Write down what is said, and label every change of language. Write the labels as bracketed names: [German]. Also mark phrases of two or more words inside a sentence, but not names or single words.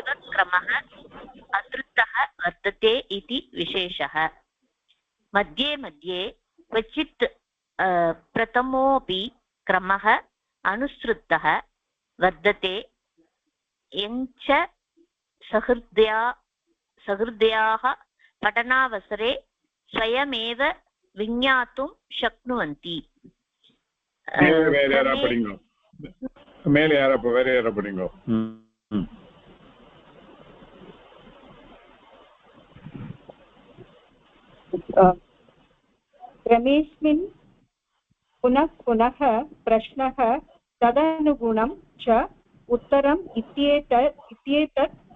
[Sanskrit] क्रमः अधृतः वर्तते इति विशेषः मध्ये मध्ये क्वचित् प्रथमोऽपि क्रमः अनुसृतः वर्तते यञ्च सहृदयाः पठनावसरे स्वयमेव विज्ञातुं शक्नुवन्ति [Tamil] மேலே யாரப்போ வேற யார படிங்க [Sanskrit] क्रमेऽस्मिन् पुनः पुनः प्रश्नः तदनुगुणं च उत्तरम् इत्येतत्